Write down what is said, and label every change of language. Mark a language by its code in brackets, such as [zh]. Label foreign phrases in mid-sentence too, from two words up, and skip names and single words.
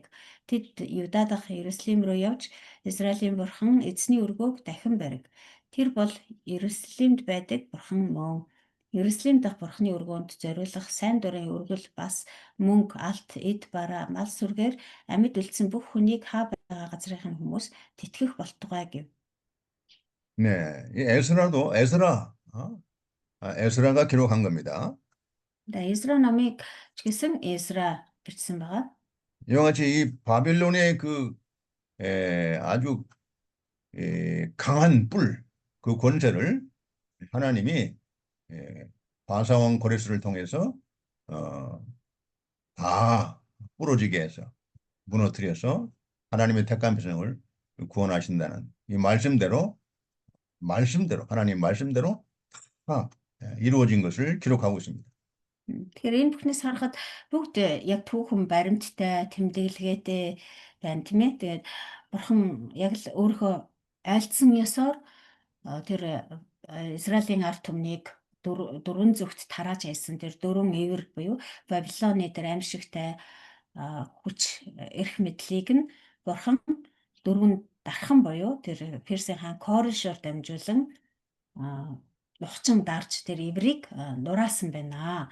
[mn] Тэд Юда дахь Иерусалим руу явж Израилийн бурхан эзний өргөөг дахин бариг. Тэр бол Иерусалимд байдаг бурхан мөн. Иерусалим дахь бурханы өргөөнд зориулах сайн дурын өргөл бас мөнгө, алт, эд бараа, мал сүргээр амьд үлдсэн бүх хүнийг хаа байгаа газрын хүмүүс тэтгэх болтугай гэв. [ko] 네, 이 에스라가 기록한 겁니다. [mn] Эзра номыг ч гэсэн Эзра бичсэн байгаа. [ko] 이와 같이 이 바벨론의 아주 강한 뿔, 그 권세를 하나님이 바사왕 고레스를 통해서 다 부러지게 해서 무너뜨려서 하나님의 택한 백성을 구원하신다는 이 말씀대로 하나님 말씀대로 다 이루어진 것을 기록하고 있습니다. [mn] Тэгэхээр энэ бүхнээс харахад бүгд яг түүхэн баримттай, тэмдэглэгээтэй байна тийм ээ. Тэгээд бурхан яг л өөрийнхөө айлдсан ёсоор тэр Израилийн ард түмнийг дөрвөн зүгт тарааж хайсан тэр 4 ивэр буюу Вавилоны тэр аимшигтай хүч эрх мэдлийг нь Бурхан дөрвөн дархан буюу тэр Персийн хаан Коришоор дамжуулан нухчин дарж тэр иврийг нураасан байна.